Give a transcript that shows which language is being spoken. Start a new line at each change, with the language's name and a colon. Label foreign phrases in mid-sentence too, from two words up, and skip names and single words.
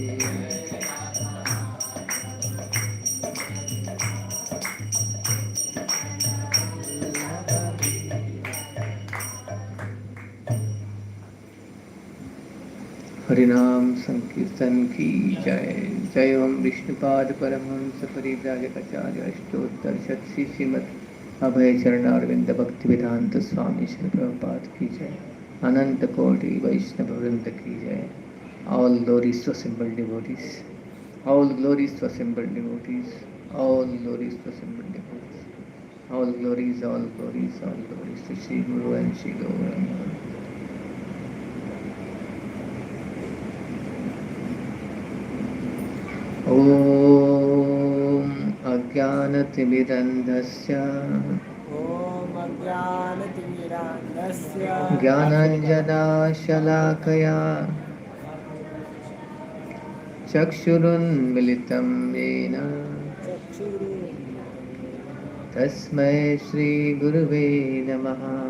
Hindi: हरिनाम संकीर्तन की जय।
Sanskrit: जय ओम विष्णुपाद परमहंस परिव्राजकाचार्य अष्टोत्तर शतसी श्रीमद अभय चरणारविंद भक्ति वेदांत स्वामी श्री प्रभुपाद की जय।
Hindi: अनंत कोटि वैष्णव वृंद की जय।
English: All glories to assembled devotees. All glories to assembled devotees. All glories to assembled devotees. All glories, all glories, all glories to Sri Guru and Sri Gauranga.
Sanskrit: ॐ अज्ञानतिमिरन्धस्य ज्ञानाञ्जनाशलाकया चक्षुरुन्मिलितं येन तस्मै श्रीगुरुवे नमः।